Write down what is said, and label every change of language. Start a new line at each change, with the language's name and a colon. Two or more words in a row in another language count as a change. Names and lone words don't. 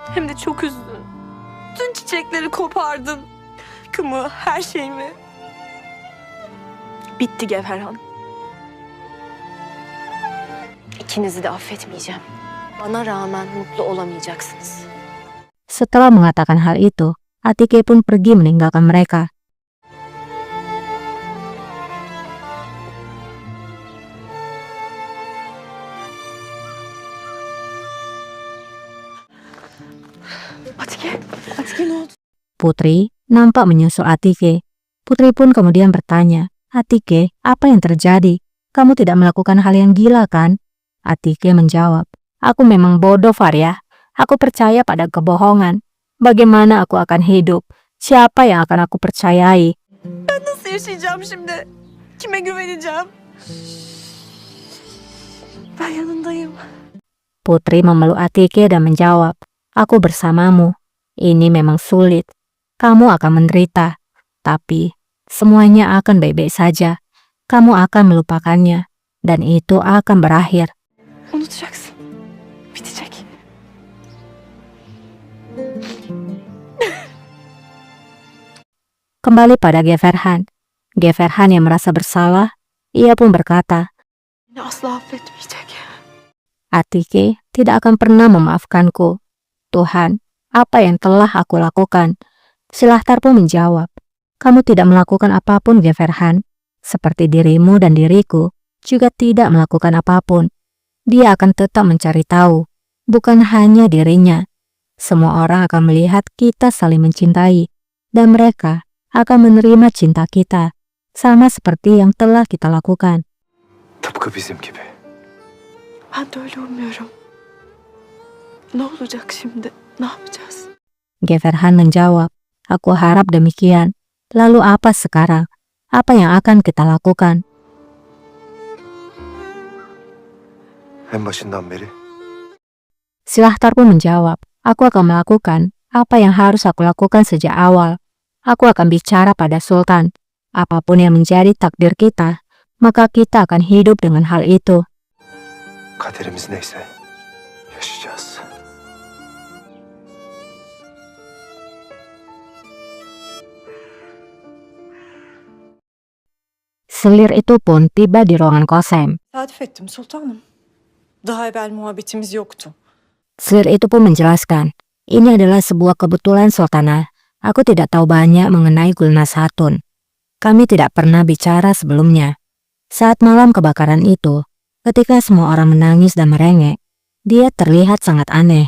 Turkish: Hem de çok üzdün. Tüm çiçekleri kopardın. Kımı, her şeyimi. Bitti Gevherhan. İkinizi de affetmeyeceğim. Bana rağmen mutlu olamayacaksınız.
Indonesian: Setelah mengatakan hal itu, Atike pun pergi meninggalkan mereka. Atike, Atike ne oldu? Putri nampak menyusul Atike. Putri pun kemudian bertanya, "Atike, apa yang terjadi? Kamu tidak melakukan hal yang gila kan?" Atike menjawab, "Aku memang bodoh, Faryah. Aku percaya pada kebohongan. Bagaimana aku akan hidup? Siapa yang akan aku percayai?"
Turkish: Nasıl yaşayacağım şimdi? Kime güveneceğim? Ben yanındayım.
Indonesian: Putri memeluk Atike dan menjawab, "Aku bersamamu. Ini memang sulit. Kamu akan menderita. Tapi semuanya akan baik-baik saja. Kamu akan melupakannya. Dan itu akan berakhir."
Turkish: Unutacaksın. Bitecek.
Indonesian: Kembali pada Gevherhan. Gevherhan yang merasa bersalah, ia pun berkata,
Turkish: Beni asla affetmeyecek.
Indonesian: "Atike tidak akan pernah memaafkanku. Tuhan, apa yang telah aku lakukan?" Silahtar pun menjawab, "Kamu tidak melakukan apapun, Gevherhan. Seperti dirimu dan diriku juga tidak melakukan apapun. Dia akan tetap mencari tahu, bukan hanya dirinya. Semua orang akan melihat kita saling mencintai, dan mereka akan menerima cinta kita, sama seperti yang telah kita lakukan."
Turkish: Tıpkı bizim gibi. Ben de öyle umuyorum. Ne olacak şimdi? Ne yapacağız?
Indonesian: Gevherhan menjawab, "Aku harap demikian. Lalu apa sekarang? Apa yang akan kita lakukan?"
Turkish: En başından beri
Indonesian: Silahtar pun menjawab, "Aku akan melakukan apa yang harus aku lakukan sejak awal. Aku akan bicara pada Sultan. Apapun yang menjadi takdir kita, maka kita akan hidup dengan hal itu."
Turkish: kaderimiz neyse yaşayacağız.
Indonesian: Selir itu pun tiba di ruangan Kosem.
Turkish: Tesadüf ettim sultanım. Daha evvel muhabbetimiz yoktu.
Indonesian: Selir itu pun menjelaskan, "Ini adalah sebuah kebetulan, Sultanah. Aku tidak tahu banyak mengenai Gulnaz Hatun. Kami tidak pernah bicara sebelumnya. Saat malam kebakaran itu, ketika semua orang menangis dan merengek, dia terlihat sangat aneh.